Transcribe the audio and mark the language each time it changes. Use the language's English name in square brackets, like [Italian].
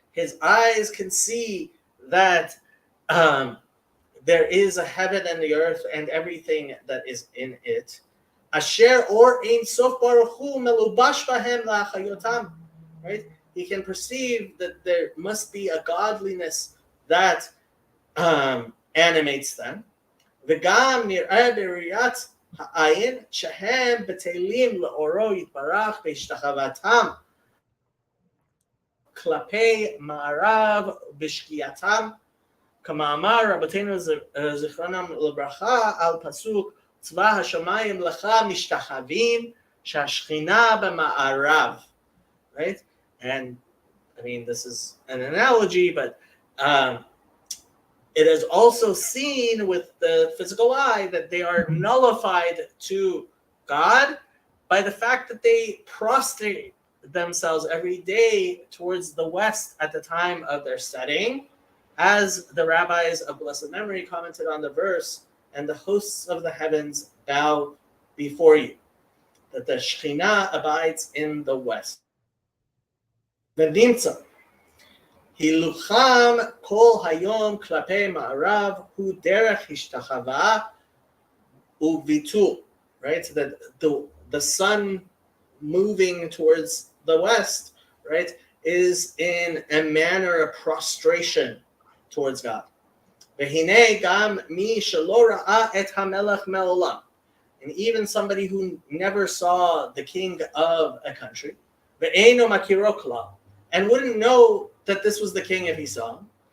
[English] His eyes can see that there is a heaven and the earth and everything that is in it. [Hebrew] Asher or ein sof baruch hu melubash bahem la'achayotam. [English] Right? He can perceive that there must be a godliness that animates them. [Hebrew] וגם נראה בראיית העין שהם בטלים לאורו יתברך בהשתחוותם כלפי מערב בשקיעתם, כמאמר רבותינו זיכרונם לברכה על פסוק צבא השמיים לך משתחווים שהשכינה במערב. [English] Right? And I mean, this is an analogy, but it is also seen with the physical eye that they are nullified to God by the fact that they prostrate themselves every day towards the west at the time of their setting, as the rabbis of blessed memory commented on the verse, and the hosts of the heavens bow before you, that the Shekhinah abides in the west. [Hebrew] V'nimtza הילוכם כל היום כלפי מערב הוא דרך השתחווה וביטול, [English] right? So that the sun moving towards the west, right, is in a manner of prostration towards God. [Hebrew] והנה גם מי שלא ראה את המלך מעולם, [English] and even somebody who never saw the king of a country, [Hebrew] ואינו מכירו כלל, [English] and wouldn't know that this was the king if he saw him.